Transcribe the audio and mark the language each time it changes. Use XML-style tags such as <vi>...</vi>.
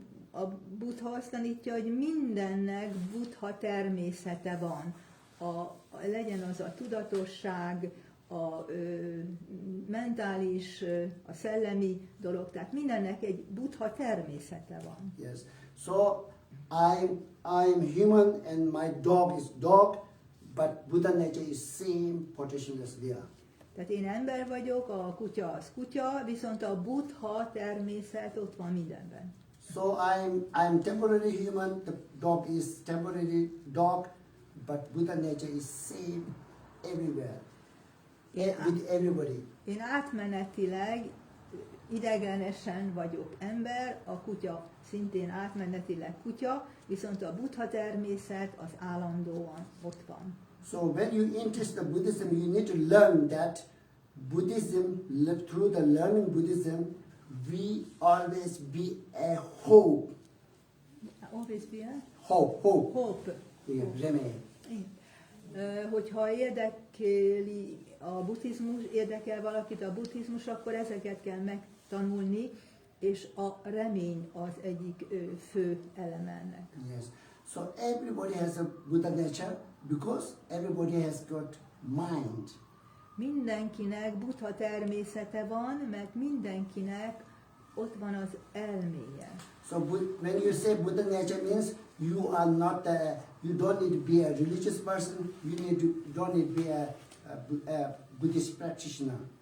<hu>A Buddha azt tanítja, hogy mindennek Buddha természete van. Legyen az a tudatosság, a mentális, a szellemi dolog, tehát mindennek egy Buddha természete van.</hu> <en>Yes. So I'm human and my dog is dog, but Buddha nature is same potential as there.</en> <hu>Tehát én ember vagyok, a kutya az kutya, viszont a Buddha természet ott van mindenben.</hu> <en>So I'm temporary human, the dog is temporary dog, but Buddha nature is same everywhere, with everybody.</en> <hu>Én átmenetileg, idegenesen vagyok ember, a kutya szintén átmenetileg kutya, viszont a Buddha természet az állandóan ott van.</hu> <en>So when you interest the Buddhism, you need to learn that Buddhism, through the learning Buddhism, we always be a hope. Always be a? Hope.</en> <hu>Igen, remény. Hogyha érdekli a buddhizmus, érdekel valakit a buddhizmus, akkor ezeket kell megtanulni, és a remény az egyik fő eleme ennek.</hu> <en>Yes. So everybody has a Buddha nature because everybody has got mind.</en> <hu>Mindenkinek Buddha természete van, mert mindenkinek ott van az elméje.</hu> <en>So when you say Buddha nature means you are not, you don't need to be a religious person, don't need to be a Buddhist practitioner.</en>